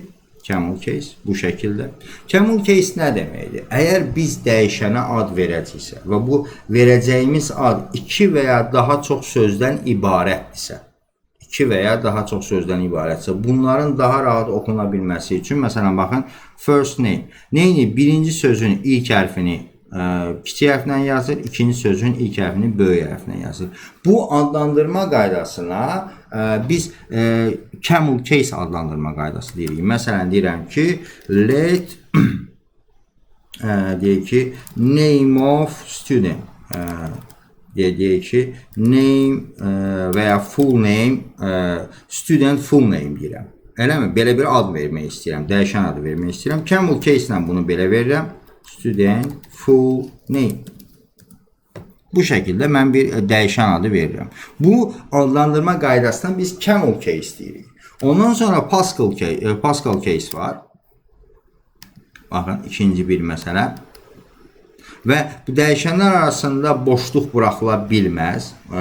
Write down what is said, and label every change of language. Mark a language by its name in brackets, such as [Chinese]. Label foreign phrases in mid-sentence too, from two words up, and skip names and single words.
[English] Camel case [Azerbaijani] bu şəkildə. [English] Camel case [Azerbaijani] nə deməkdir? Əgər biz dəyişənə ad verəcəksə və bu verəcəyimiz ad 2 və ya daha çox sözdən ibarətdirsə, bunların daha rahat oxuna bilməsi üçün, məsələn, baxın, [English] first name. [Azerbaijani] Neyini? Birinci sözün ilk hərfini kiçik hərflə yazır, ikinci sözün ilk hərfini böyük hərflə yazır. Bu adlandırma qaydasına biz [English] camel case [Azerbaijani] adlandırma qaydası deyirik. Məsələn, deyirəm ki, let deyək ki, [English] name of student [Azerbaijani] deyək ki, [English] name [Azerbaijani] və ya [English] full name, student full name [Azerbaijani] deyirəm. Eləmi? Belə bir ad vermək istəyirəm, dəyişən adı vermək istəyirəm. [English] Camel case [Azerbaijani] ilə bunu belə verirəm. [English] Student full name. [Azerbaijani] Bu şəkildə mən bir dəyişən adı verirəm. Bu adlandırma qaydasından biz [English] camel case [Azerbaijani] deyirik. Ondan sonra [English] Pascal case [Azerbaijani] var. Baxın, ikinci bir məsələ. Və bu dəyişənlər arasında boşluq buraxıla bilməz.